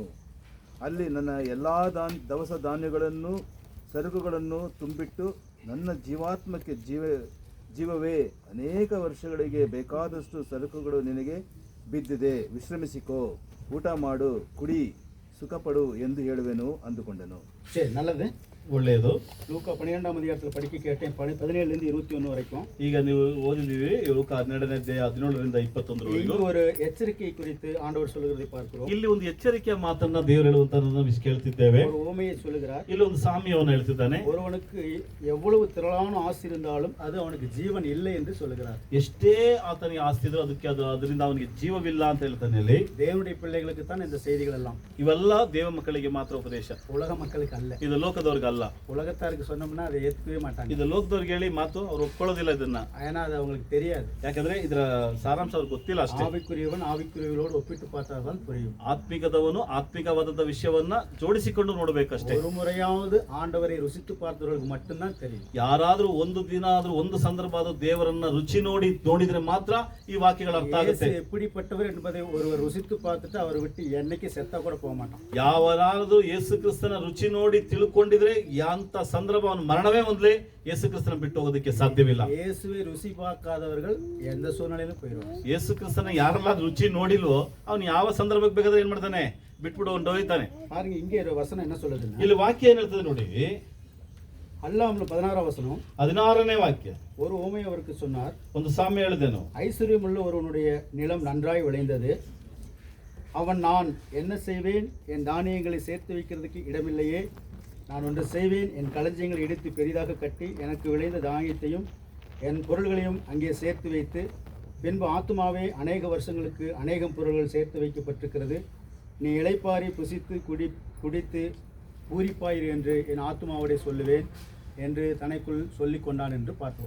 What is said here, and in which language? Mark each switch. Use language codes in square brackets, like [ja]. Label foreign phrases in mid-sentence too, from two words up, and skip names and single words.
[kn] ಅಲ್ಲಿ ನನ್ನ ಎಲ್ಲ ದವಸ ಧಾನ್ಯಗಳನ್ನು ಸರಕುಗಳನ್ನು ತುಂಬಿಟ್ಟು ನನ್ನ ಜೀವಾತ್ಮಕ್ಕೆ ಜೀವವೇ ಅನೇಕ ವರ್ಷಗಳಿಗೆ ಬೇಕಾದಷ್ಟು ಸರಕುಗಳು ನಿನಗೆ ಬಿದ್ದಿದೆ, ವಿಶ್ರಮಿಸಿಕೋ, ಊಟ ಮಾಡು, ಕುಡಿ, ಸುಖಪಡು ಎಂದು ಹೇಳುವೆನು ಅಂದುಕೊಂಡನು. [ta] சரி, நல்லது, [kn] ಒಳ್ಳೆಯದು. [ta] லூக்கா 12ஆம் அதிகாரத்தில் படிக்க கேட்டேன். 17 இருந்து 21 வரைக்கும். [kn] ಈಗ ನೀವು ಓದಿದ್ದೀವಿ. ಲೂಕ 12ನೇ ಅಧ್ಯಾಯ 17ರಿಂದ 21 [ta] இங்கு ஒரு எச்சரிக்கை குறித்து ஆண்டவர் சொல்லுகிறதை பார்க்கிறோம். [kn] ಇಲ್ಲಿ ಒಂದು ಎಚ್ಚರಿಕೆಯ ಮಾತನ್ನ ದೇವರು ಹೇಳುವಂತದನ್ನು ನಾವು ಕೇಳ್ತಿದ್ದೇವೆ. [ta] ஒரு ஓமையை சொல்லுகிறார். [kn] ಇಲ್ಲಿ ಒಂದು ಸಾಮ್ಯವನ್ನು ಹೇಳ್ತಿದ್ದಾನೆ. [ta] ஒருவனுக்கு எவ்வளவு திரளான ஆஸ்தி இருந்தாலும் அது அவனுக்கு ஜீவன் இல்லை என்று சொல்லுகிறார். [kn] ಎಷ್ಟೇ ಆತನಿಗೆ ಆಸ್ತಿ ಇದ್ರೂ ಅದರಿಂದ ಅವನಿಗೆ ಜೀವವಿಲ್ಲ ಅಂತ ಹೇಳ್ತಾನೆ. ಇಲ್ಲಿ [ta] தேவனுடைய பிள்ளைகளுக்கு தான் இந்த செய்திகள் எல்லாம். [kn] ಇವೆಲ್ಲ ದೇವ ಮಕ್ಕಳಿಗೆ ಮಾತ್ರ ಉಪದೇಶ, [ta] உலக மக்களுக்கு அல்ல. [kn] ಇದು ಲೋಕದವ್ರಿಗೆ ಅಲ್ಲ. [ta] உலகத்தாருக்கு சொன்னோம்னா அதை ஏத்துக்கவே மாட்டாங்க. [kn] ಇದು ಲೋಕದವ್ರಿಗೆ ಹೇಳಿ ಮಾತು ಅವ್ರು ಒಪ್ಕೊಳ್ಳೋದಿಲ್ಲ ಇದನ್ನ. [ta] ஏன்னா அது அவங்களுக்கு தெரியாது. [kn] ಯಾಕಂದ್ರೆ ಇದರ ಸಾರಾಂಶ ಅವ್ರಿಗೆ ಗೊತ್ತಿಲ್ಲ ಅಷ್ಟೇ. [ta] ஆவிக்குரியவன் ஆவிக்குரியவளோடு ஒப்பிட்டு பார்த்தால்தான் புரியும். [kn] ಆತ್ಮಿಕದವನು ಆತ್ಮಿಕವಾದ ವಿಷಯವನ್ನ ಜೋಡಿಸಿಕೊಂಡು ನೋಡಬೇಕಷ್ಟೇ. [ta] ஒரு முறையாவது ஆண்டவரை ருசித்து பார்த்தவர்களுக்கு மட்டும்தான் தெரியும். [kn] ಯಾರಾದ್ರೂ ಒಂದು ದಿನ ಆದ್ರೂ ಒಂದು ಸಂದರ್ಭ ಆದ್ರೂ ದೇವರನ್ನ ರುಚಿ ನೋಡಿದ್ರೆ ಮಾತ್ರ ಈ ವಾಕ್ಯಗಳ ಅರ್ಥ ಆಗುತ್ತೆ. [ta] எப்படிப்பட்டவர் என்பதை ஒருவர் ருசித்து பார்த்துட்டு அவரை விட்டு என்னைக்கு செத்தா கூட போக மாட்டான். [kn] ಯಾವನಾದ್ರೂ ಯೇಸು ಕ್ರಿಸ್ತನ ರುಚಿ ನೋಡಿ ತಿಳ್ಕೊಂಡಿದ್ರೆ ಯಾಂತ ಸಂದರ್ಭ ಅವನ ಮರಣವೇ ಒಂದ್ಲೇ ಯೇಸು ಕ್ರಿಸ್ತನ ಬಿಟ್ಟು ಹೋಗೋದಕ್ಕೆ ಸಾಧ್ಯವಿಲ್ಲ. [ta] இயேசுவை ருசி பார்க்காதவர்கள் எந்த சூழ்நிலையிலும் போயிடுவாங்க. [kn] ಯೇಸು ಕ್ರಿಸ್ತನ ಯಾರೆಲ್ಲ ರುಚಿ ನೋಡಿಲ್ವೋ ಅವನು ಯಾವ ಸಂದರ್ಭಕ್ಕೆ ಬೇಕಾದ್ರೆ ಏನ್ ಮಾಡ್ತಾನೆ, ಬಿಟ್ಬಿಟ್ಟು ಹೋಗ್ತಾನೆ. [ta] பாருங்க, இங்கே ஒரு வசனம் என்ன சொல்லுதுன்னா, [kn] ಇಲ್ಲಿ ವಾಕ್ಯ ಏನ್ ಹೇಳ್ತದೆ ನೋಡಿ. [ta] அல்லாமல் 16ஆம் வசனம் [kn] 16ನೇ ವಾಕ್ಯ. [ta] ஒரு ஓமை அவருக்கு சொன்னார். [kn] ಒಂದು ಸಾಮ್ಯ ಹೇಳಿದೆನು. [ta] ஐஸ்வர்யமுள்ள ஒருவனுடைய நிலம் நன்றாய் விளைந்தது. அவன், நான் என்ன செய்வேன், என் தானியங்களை சேர்த்து வைக்கிறதுக்கு இடமில்லையே, நான் ஒன்று செய்வேன், என் களஞ்சியங்களை இடித்து பெரிதாக கட்டி எனக்கு விளைந்த தானியத்தையும் என் பொருள்களையும் அங்கே சேர்த்து வைத்து, பின்பு ஆத்துமாவே அநேக வருஷங்களுக்கு அநேகம் பொருள்கள் சேர்த்து வைக்கப்பட்டிருக்கிறது, நீ இளைப்பாரி புசித்து குடித்து பூரிப்பாயிரு என்று என் ஆத்துமாவோட சொல்லுவேன் என்று தனக்குள் சொல்லிக் கொண்டான் என்று பார்த்தோம்.